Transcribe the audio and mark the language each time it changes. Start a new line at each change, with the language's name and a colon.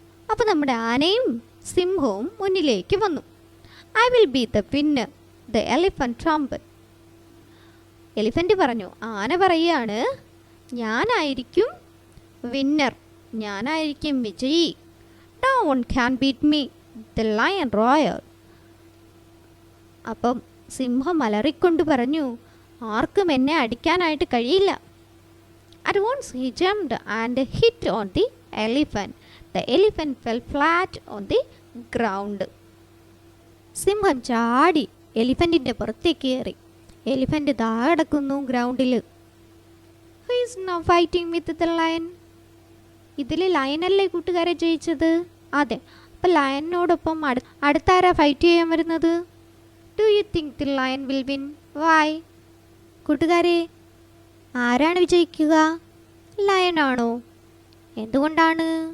Malayalam: അപ്പോൾ നമ്മുടെ ആനയും സിംഹവും മുന്നിലേക്ക് വന്നു.
English: I will be the winner, the elephant trumpet.
Malayalam: Elephant പറഞ്ഞു. ആന പറയുകയാണ്, ഞാനായിരിക്കും വിന്നർ, ഞാനായിരിക്കും വിജയി.
English: No one can beat me, the lion roared.
Malayalam: അപ്പം സിംഹം അലറിക്കൊണ്ട് പറഞ്ഞു, ആർക്കും എന്നെ അടിക്കാനായിട്ട് കഴിയില്ല.
English: At once he jumped and hit on the elephant. The elephant fell flat on the ground.
Malayalam: സിംഹം ചാടി എലിഫന്റിന്റെ പുറത്തേക്ക് കയറി. എലിഫന്റ് താഴെ കിടക്കുന്നു ഗ്രൗണ്ടിൽ.
English: Who is now fighting with the lion?
Malayalam: ഇതിൽ ലയനല്ലേ കൂട്ടുകാരെ ജയിച്ചത്? അതെ. അപ്പം ലയനോടൊപ്പം അടുത്താരാ ഫൈറ്റ് ചെയ്യാൻ വരുന്നത്?
English: Do you think the lion will win? Why?
Malayalam: കൂട്ടുകാരെ, ആരാണ് വിജയിക്കുക? ലയനാണോ? എന്തുകൊണ്ടാണ്?